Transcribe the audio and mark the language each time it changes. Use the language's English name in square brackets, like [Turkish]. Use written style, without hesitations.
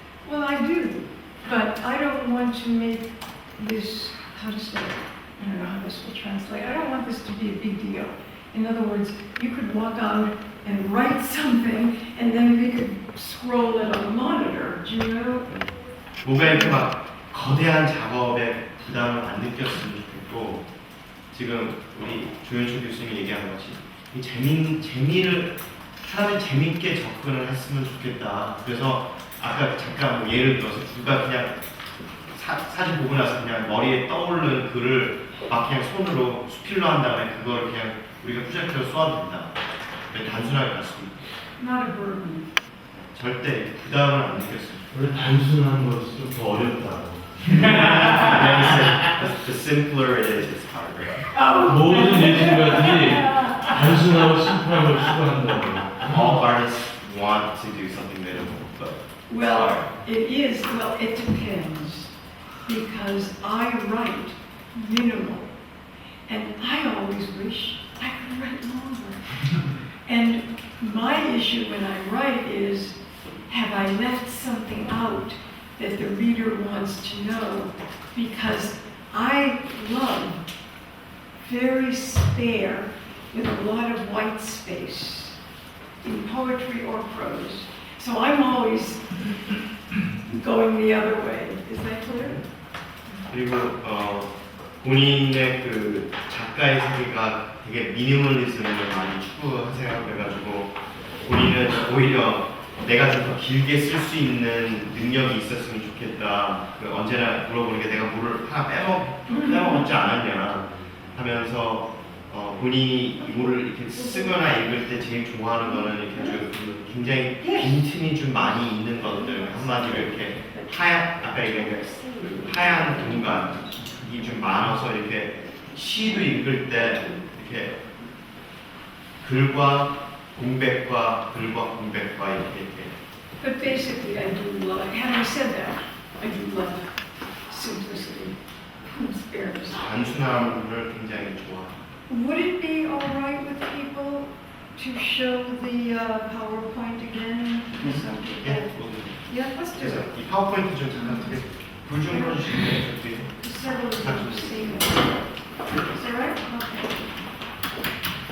[English] Well, I do, but I don't want to make this, how to say it, I don't know how this will translate. I don't want this to be a big deal. In other words, you could walk out and write something, and then we could scroll it on the monitor. Do you know? [Korean] 뭔가 이렇게 막 거대한 작업에 부담을 안 느꼈으면 좋겠고 지금 우리 조현철 교수님이 얘기한 것 같이 이 재미를 사람이 재밌게 접근을 했으면 좋겠다. 그래서 아까 잠깐 뭐 예를 들어서 누가 그냥 사진 보고 나서 그냥 머리에 떠오르는 글을 막 그냥 손으로 수필로 한 다음에 그걸 그냥 우리가 프로젝터로 쏘아도 된다. 단순하게 갈 수도 있고 [English] Not a burden. [Korean] 절대 부담을 안 느꼈어요. 원래 단순한 것이 좀 더 어렵다고. [English] The simpler it is, it's harder. [Korean] 모든 예술가들이 단순하고 심플한 걸 추구한다고. [English] All artists want to do something minimal, but Well, it is, well, it depends. Because I write minimal. And I always wish I could write longer. And my issue when I write is, have I left something out that the reader wants to know? Because I love very spare with a lot of white space in poetry or prose. So I'm always going the other way. Is that clear? [Korean] 그리고 본인의 그 작가의 세계가 되게 미니멀리즘을 많이 추구하세요. 그래가지고 본인은 오히려 내가 좀 더 길게 쓸 수 있는 능력이 있었으면 좋겠다. 그 언제나 물어보는 게 내가 뭐를 하나 빼먹었지 않았냐 하면서 본인이 이거를 이렇게 쓰거나 읽을 때 제일 좋아하는 거는 이렇게 좀 굉장히 [English] Yes. [Korean] 빈틈이 좀 많이 있는 것들 한마디로 이렇게 하얀 아까 얘기한 그 하얀 공간이 좀 많아서 이렇게 시도 읽을 때 이렇게 글과 공백과 글과 공백과 이렇게 [English] But basically, I do love, having said that, I do love simplicity, fairness. [Korean] 단순함을 굉장히 좋아. [English] Would it be all right with people to show the PowerPoint again? Some [Korean] 예, [English] people- Yeah, let's do [Korean] 그래서 [English] it. [Korean] 이 파워포인트 좀 잠깐 불좀 꺼주시면 좋겠어요. [English] Several of them have seen it. Is that right? Okay.